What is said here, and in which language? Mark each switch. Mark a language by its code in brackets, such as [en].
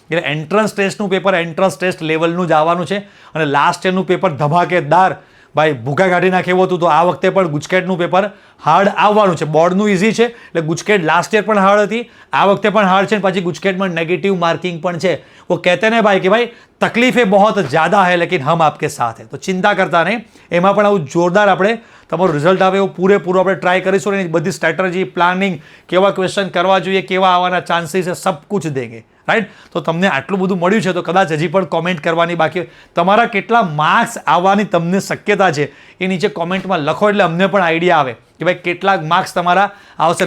[gu] એટલે entrance ટેસ્ટનું paper entrance test લેવલનું જ આવવાનું છે, અને લાસ્ટ યરનું પેપર ધમાકેદાર ભાઈ ભૂકા કાઢી નાખે એવું હતું. તો આ વખતે પણ ગુજકેટનું પેપર હાર્ડ આવવાનું છે. બોર્ડનું ઇઝી છે, એટલે ગુજકેટ લાસ્ટ યર પણ હાર્ડ હતી, આ વખતે પણ હાર્ડ છે, પછી ગુજકેટમાં નેગેટિવ માર્કિંગ પણ છે. [hi] वो कहते हैं भाई कि भाई तकलीफें बहुत ज़्यादा है लेकिन हम आपके साथ हैं, तो चिंता करता नहीं. [gu] એમાં પણ આવું જોરદાર આપણે તમારું રિઝલ્ટ આવે એવું પૂરેપૂરું આપણે ટ્રાય કરીશું. અને બધી સ્ટ્રેટેજી, પ્લાનિંગ, કેવા ક્વેશ્ચન કરવા જોઈએ, કેવા આવવાના ચાન્સીસ છે, [hi] સબ કુછ દેંગે, [gu] રાઈટ? તો તમને આટલું બધું મળ્યું છે, તો કદાચ હજી પણ કોમેન્ટ કરવાની બાકી. તમારા કેટલા માર્ક્સ આવવાની તમને શક્યતા છે એ નીચે કોમેન્ટમાં લખો, એટલે અમને પણ આઈડિયા આવે કે ભાઈ કેટલાક માર્ક્સ તમારા આવશે.